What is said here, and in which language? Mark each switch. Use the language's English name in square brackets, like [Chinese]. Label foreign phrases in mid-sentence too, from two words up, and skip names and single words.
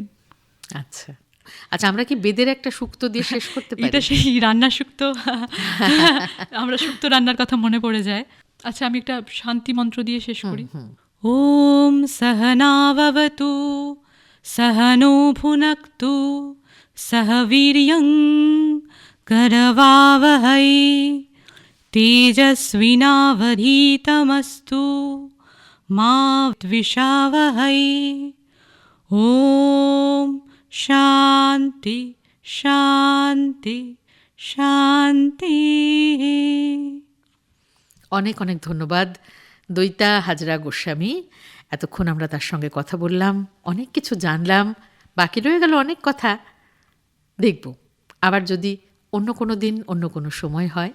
[Bangla] আচ্ছা, আমরা কি বেদের একটা সুক্ত দিয়ে শেষ করতে পারি? এটা সেই রান্নার সুক্ত, আমরা সুক্ত রান্নার কথা মনে পড়ে যায়। আচ্ছা, আমি একটা শান্তি মন্ত্র দিয়ে শেষ করি। [Sanskrit] ওম সহনাভবতু সহনো ভুনক্তু सह वीर्यं करवावहै तेजस्विनावधीतमस्तु मा द्विषावहै ॐ शान्ति शान्ति শান্তি। [Bangla] অনেক অনেক ধন্যবাদ দৈতা হাজরা গোস্বামী। এতক্ষণ আমরা তার সঙ্গে কথা বললাম, অনেক কিছু জানলাম, বাকি রয়ে গেল অনেক কথা। দেখব আবার যদি অন্য কোনো দিন অন্য কোনো সময় হয়।